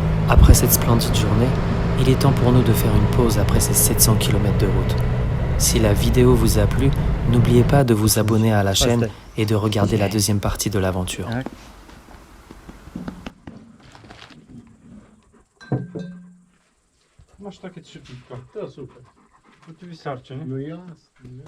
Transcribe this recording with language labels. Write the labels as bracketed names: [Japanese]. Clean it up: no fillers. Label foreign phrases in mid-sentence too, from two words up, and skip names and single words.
[French] Après cette splendide journée, il est temps pour nous de faire une pause après ces 700 km de route. Si la vidéo vous a plu, n'oubliez pas de vous abonner à la chaîne et de regarder la deuxième partie de l'aventure. [Polish] Masz takie 3 piwka. To super. To ci wystarczy, nie? No jasne.